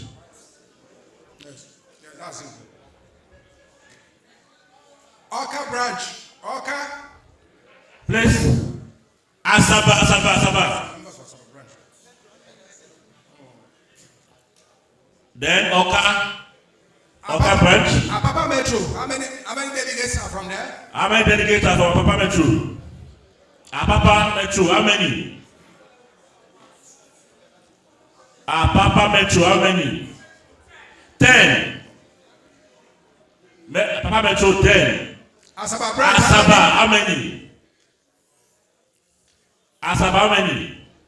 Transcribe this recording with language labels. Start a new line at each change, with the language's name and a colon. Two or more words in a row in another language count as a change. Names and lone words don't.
English: Yes, that's it. Oka branch. Oka. Please. Asaba. Then Oka branch. Apapa Metro. How many delegates are from there? How many delegates are from Apapa Metro? Apapa Metro, how many? Papa Metro, how many? 10. Papa Metro, 10. Asaba branch. Asaba, how many? Asaba, how many?